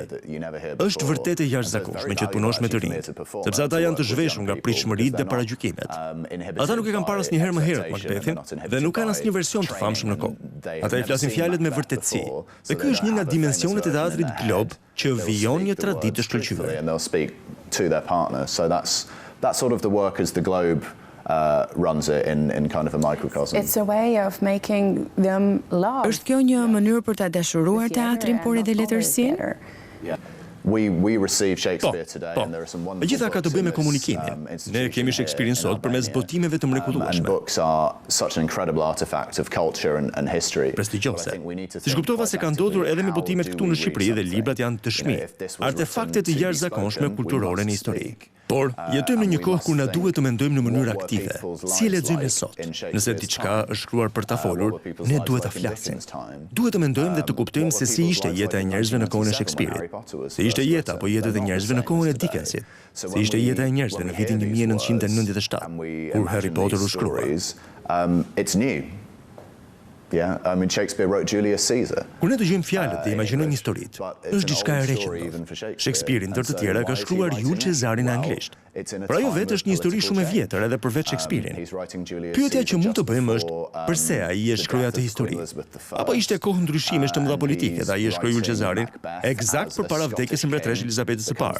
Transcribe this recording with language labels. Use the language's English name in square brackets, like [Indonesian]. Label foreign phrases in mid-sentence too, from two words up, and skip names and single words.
[Albanian] Është vërtet e jashtëzakonshme që të punosh me të rinj, sepse ata janë të zhveshur nga pritshmëritë dhe paragjykimet. Ata nuk e kanë parë asnjëherë më herët Macbethin dhe nuk kanë asnjë version të famshëm në kohë. Ata i flasin fjalët me vërtetësi. Dhe ky është një nga dimensionet e teatrit Glob që vijon një traditë të shkëlqyer. [English] They'll speak to their partner. So that's sort of the work as the Globe runs it in kind of a microcosm. It's a way of making them love. [Albanian] Është kjo një mënyrë për ta dashuruar teatrin por edhe letërsinë? [English] We receive Shakespeare today and there are some wonderful. [Albanian] Gjitha ka të bëjë me komunikimin. Ne kemi Shakespeare-in sot përmes botimeve të mrekullueshme. [English] And books are such an incredible artifact of culture and history. [Albanian] Prestigjose. Siç kuptova se ka ndodhur edhe me botimet këtu në Shqipëri dhe librat janë të shmi, artefakte të jashtëzakonshme kulturore në histori. Por jetojmë në një kohë kur na duhet të mendojmë në mënyrë aktive. Si e lexojmë ne sot? Nëse diçka është shkruar për ta folur, ne duhet ta flasim. Duhet të mendojmë dhe të kuptojmë se si ishte jeta e njerëzve në kohën e Shakespeare-it. Se ishte jeta apo jetët e njerëzve në kohën e Dickensit. Se ishte jeta e njerëzve në vitin 1997, kur Harry Potter u shkrua. [English] It's new. Yeah, I mean Shakespeare wrote Julius Caesar. [Albanian] Kur ne dëgjojmë fjalët dhe imagjinojmë historitë, është diçka e re që ndodh. Shakespeare, ndër të tjera, ka shkruar Julius Cezarin në anglisht. Por ajo vetë është një histori shumë e vjetër edhe përveç Shakespeare-in. Pyetja që mund të bëjmë është pse ai e shkroi atë histori? Apo ishte kohë ndryshimesh të mëdha politike dhe ai e shkroi Julius Cezarin eksakt përpara vdekjes së mbretëreshë Elizabetës së parë.